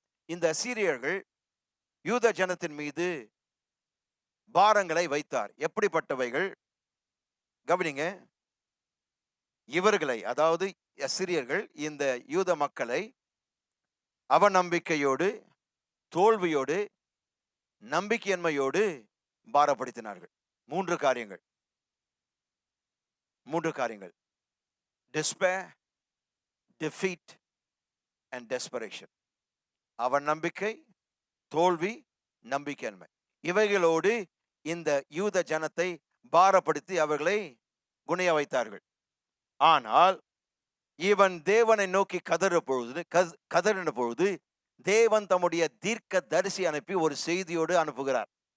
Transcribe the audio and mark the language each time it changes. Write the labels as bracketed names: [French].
[Tamil] இந்த அசீரியர்கள் யூத ஜனத்தின் மீது பாரங்களை வைத்தார். எப்படிப்பட்டவைகள்? கவனிங்க. இவர்களை, அதாவது அசீரியர்கள் இந்த யூத மக்களை அவநம்பிக்கையோடு, தோல்வியோடு, நம்பிக்கையின்மையோடு பாரப்படுத்தினார்கள். மூன்று காரியங்கள். [English] despair, defeat and desperation. [Tamil] அவநம்பிக்கை, தோல்வி, நம்பிக்கையின்மை. இவைகளோடு இந்த யூத ஜனத்தை பாரப்படுத்தி அவர்களை குனிய வைத்தார்கள். ஆனால் இவன் தேவனை நோக்கி கதறின பொழுது தேவன் தம்முடைய தீர்க்க தரிசி அனுப்பி ஒரு செய்தியோடு அனுப்புகிறார்.